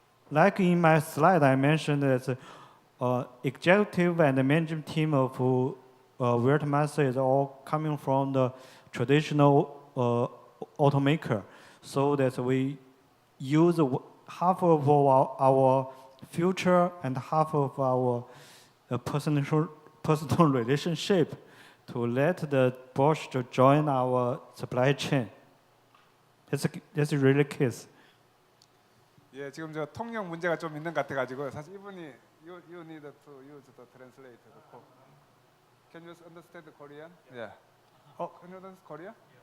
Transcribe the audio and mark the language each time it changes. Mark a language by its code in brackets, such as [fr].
[en] Like in my slide, I mentioned that executive and the management team of Wertmaster is all coming from the traditional automaker, so that we use half of our future and half of our personal relationship to let the Bosch to join our supply chain. That's really case. [ko] 예, 지금 저 통역 문제가 좀 있는 것 같아가지고 사실 이분이 [en] you need to use the translator. Can you understand Korean? Yeah. Can you understand Korean?